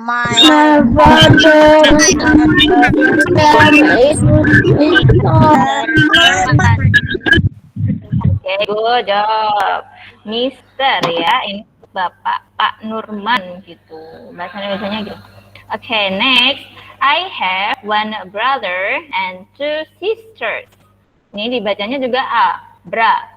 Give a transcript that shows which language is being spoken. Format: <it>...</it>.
<en>My father is</en> <id>Oke,</id> <en>good job.</en> <id>Mister ya, ini Bapak Pak Nurman gitu. Bahasa Indonesianya gitu.</id> <en>Oke, next. I have one brother and 2 sisters.</en> <id>Ini dibacanya juga A, bra.</id>